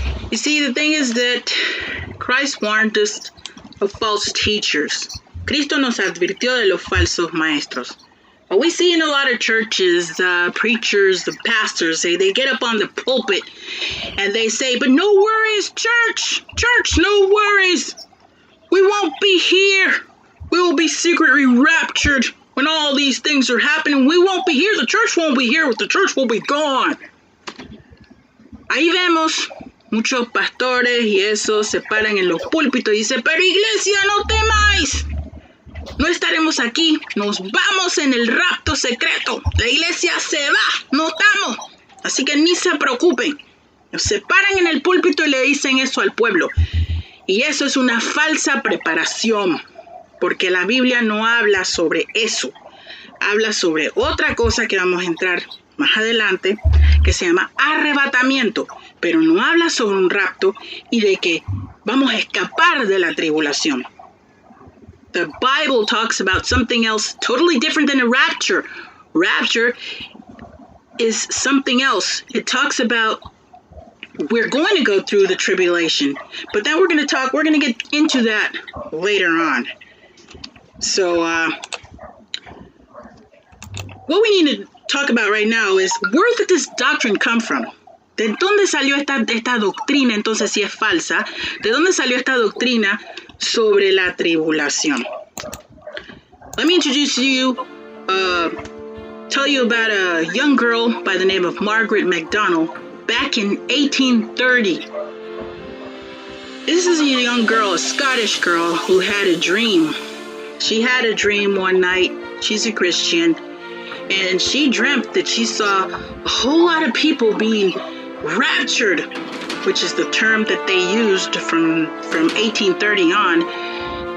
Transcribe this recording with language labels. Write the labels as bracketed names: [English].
[English] You see, the thing is that Christ warned us of false teachers. [Spanish] Cristo nos advirtió de los falsos maestros. [English] But we see in a lot of churches, preachers, the pastors, they get up on the pulpit and they say, but no worries, church, no worries. We won't be here. We will be secretly raptured when all these things are happening. We won't be here. The church won't be here. The church will be gone. [Spanish] Ahí vemos muchos pastores y eso se paran en los púlpitos y dicen, pero iglesia, no temáis. No estaremos aquí, nos vamos en el rapto secreto. La iglesia se va, no estamos. Así que ni se preocupen. Se paran en el púlpito y le dicen eso al pueblo. Y eso es una falsa preparación, porque la Biblia no habla sobre eso. Habla sobre otra cosa que vamos a entrar más adelante, que se llama arrebatamiento. Pero no habla sobre un rapto y de que vamos a escapar de la tribulación. [English] The Bible talks about something else totally different than a rapture. Rapture is something else. It talks about we're going to go through the tribulation, but then we're going to get into that later on. So, what we need to talk about right now is where did this doctrine come from? [Spanish] ¿De dónde salió esta doctrina entonces si es falsa? ¿De dónde salió esta doctrina sobre la tribulación? [English] Let me introduce you, tell you about a young girl by the name of Margaret MacDonald back in 1830. This is a young girl, a Scottish girl who had a dream. She had a dream one night. She's a Christian. And she dreamt that she saw a whole lot of people being raptured, which is the term that they used from 1830 on.